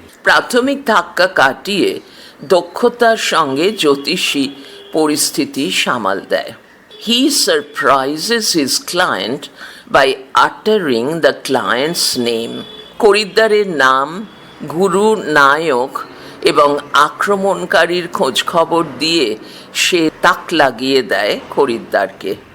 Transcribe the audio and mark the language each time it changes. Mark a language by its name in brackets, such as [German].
[Bangla] প্রাথমিক ধাক্কা কাটিয়ে দক্ষতার সঙ্গে জ্যোতিষী পরিস্থিতি সামাল দেয়। [English] He surprises his client by uttering the client's name. [Bangla] খরিদ্দারের নাম, গুরু, নায়ক এবং আক্রমণকারীর খোঁজখবর দিয়ে সে তাক লাগিয়ে দেয় খরিদ্দারকে।